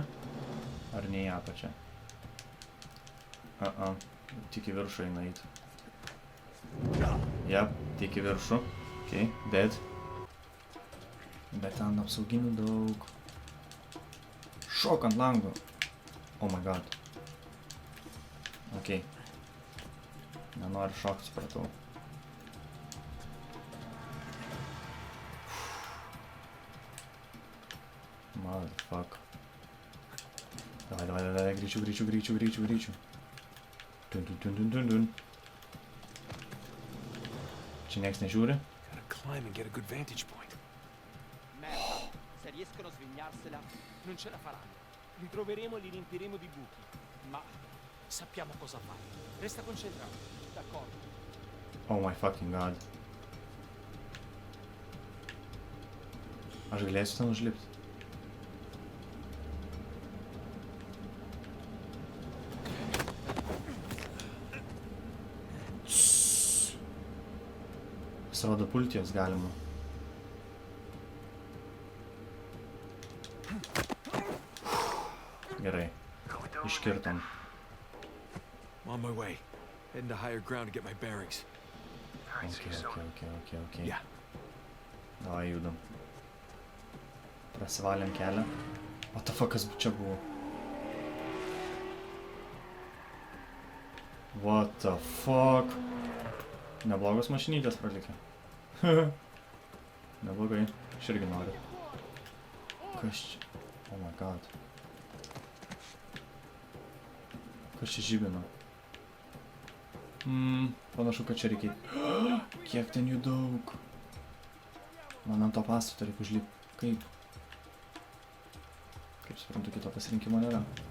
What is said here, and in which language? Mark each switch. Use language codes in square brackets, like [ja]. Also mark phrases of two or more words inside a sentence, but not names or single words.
[lt] Ar ne į apačią? Tik į viršų eina eiti. Jep, tik į viršų. [en] Ok, dead. [lt] Bet ten apsauginių daug. Šok ant lango. [en] Oh my god. Ok. [lt] Nenoriu šokti, supratau. [en] Motherfuck. [lt] Davai, greičiau. Dun. Čia nieks nežiūri? [en] Gotta climb and get a good vantage point. [it] Merda, se riescono a svignarsela, non ce la faranno. Li troveremo e li riempiremo di buchi. Ma sappiamo cosa fare. Resta concentrato, d'accordo? [en] Oh my fucking god. [lt] Aš galėsiu ten užlipti. Pasirodo, pulti jos galima. Gerai. Iškirtom. [en] On my way. Heading to higher ground to get my bearings. Ok. Yeah. [lt] Davai, judam. Prasivalėm kelią. [en] What the fuck, [lt] kas čia buvo? [en] What the fuck? [lt] Neblogos mašinytės pralikė. Neblogai. Aš irgi noriu. Kas čia? [en] Oh my god. [lt] Kas čia žibino? Panašu, kad čia reikia. Kiek ten jų daug. Man ant to pastato reikia užlipti. Kaip? Kaip suprantu, kito pasirinkimo nėra.